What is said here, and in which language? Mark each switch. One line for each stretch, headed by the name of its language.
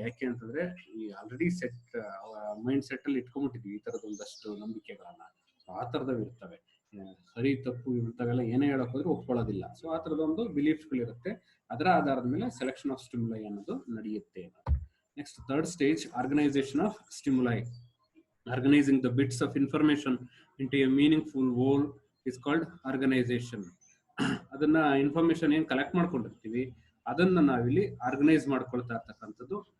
Kannada: ಯಾಕೆ ಅಂತಂದ್ರೆ ಈ ಆಲ್ರೆಡಿ ಮೈಂಡ್ ಸೆಟ್ ಅಲ್ಲಿ ಇಟ್ಕೊಂಡ್ಬಿಟ್ಟಿದ್ವಿ ಈ ತರದ ಒಂದಷ್ಟು ನಂಬಿಕೆಗಳನ್ನ. ಆ ತರದವ್ ಇರ್ತವೆ, ಸರಿ ತಪ್ಪು ಇರ್ತಾವೆಲ್ಲ, ಏನೇ ಹೇಳಕ್ ಹೋದ್ರೆ ಒಪ್ಕೊಳ್ಳೋದಿಲ್ಲ. ಸೊ ಆ ತರದೊಂದು ಬಿಲೀಫ್ಸ್ ಗಳಿರುತ್ತೆ. ಅದರ ಆಧಾರದ ಮೇಲೆ ಸೆಲೆಕ್ಷನ್ ಆಫ್ ಸ್ಟಿಮ್ಯುಲೈ ಅನ್ನೋದು ನಡೆಯುತ್ತೆ.
English: Next third stage, organisation of stimuli. Organizing the bits of information into a meaningful whole is called organization.
Kannada: ಅದನ್ನ ಇನ್ಫಾರ್ಮೇಶನ್ ಏನ್ ಕಲೆಕ್ಟ್ ಮಾಡ್ಕೊಂಡಿರ್ತೀವಿ ಅದನ್ನ ನಾವಿಲ್ಲಿ ಆರ್ಗನೈಸ್ ಮಾಡ್ಕೊಳ್ತಾ ಇರ್ತಕ್ಕಂಥದ್ದು.